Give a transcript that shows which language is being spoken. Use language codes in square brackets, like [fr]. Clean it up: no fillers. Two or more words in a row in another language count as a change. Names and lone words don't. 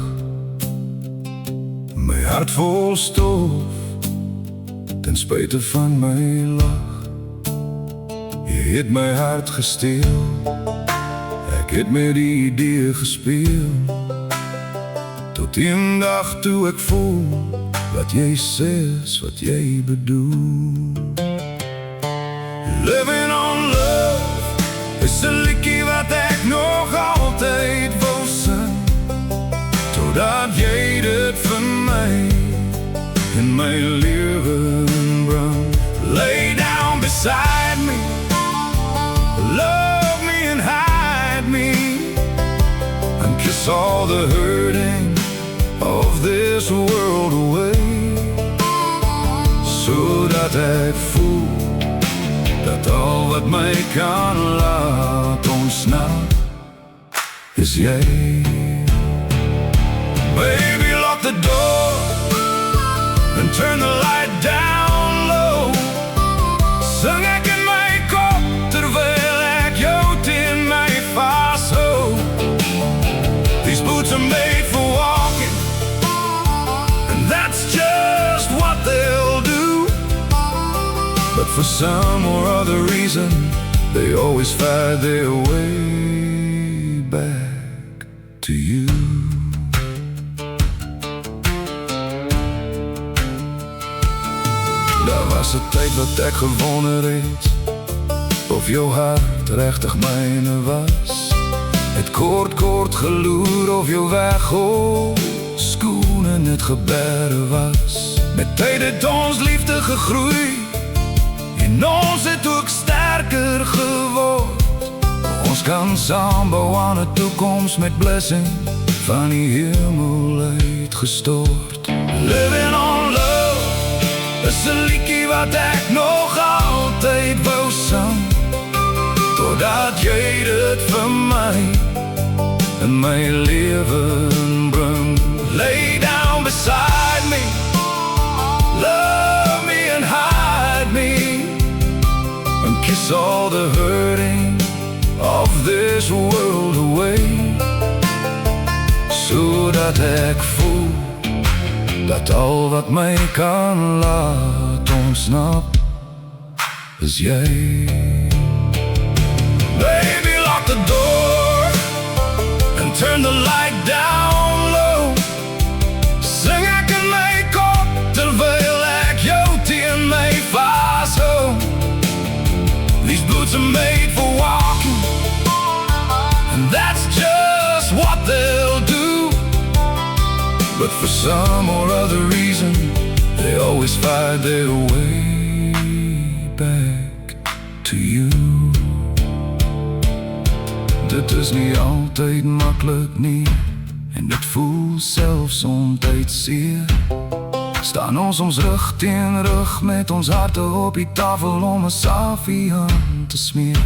[af] My hart vol stof, ten spyte van my lach. Jy het my hart gesteel, ek het met die idee gespeel, tot een dag toe ek voel, wat jy sê is wat jy bedoel. [en] Living on love [af] is 'n liedjie wat ek nog altyd wou sing, totdat jy dit vir my in my lewe bring. [en] Lay down beside me, love me and hide me, and kiss all the hurting of this world away, [af] zodat ek voel dat al wat my kan laat ontsnap is jy. [en] Baby, lock the door and turn the light down low. [af] Sing ek in my kop terwyl ek jou teen my vashou. [en] These boots are made for walking, and that's just what they'll do. But for some or other reason, they always find their way back to you. [af] Daar was 'n tyd wat ek gewonder het of jou hart regtig myne was. Het kort geloer of jou weg op skoene net geberre was. Met tyd het ons liefde gegroei en ons het ook sterker geword. Ons kan saam bou aan 'n toekoms met blessing van die hemel uitgestort. [en] Living on love [af] is 'n liedjie wat ek nog altyd wou sing, totdat jy dit vir my in my lewe bring. [en] Lay down beside me, love me and hide me, and kiss all the hurting of this world away, [af] zodat ek voel dat al wat my kan laat ontsnap is jy. [en] Baby, lock the door and turn the light down low. [af] Sing ek in my kop terwyl ek jou teen my vashou. [en] These boots are made for walking, and that's just what they'll do. But for some or other reason, they always find their way back to you. [af] Dit is nie altyd maklik nie, en dit voel selfs soms seer. Staan ons rug teen rug met ons harte op die tafel om 'n saafie aan te smeer.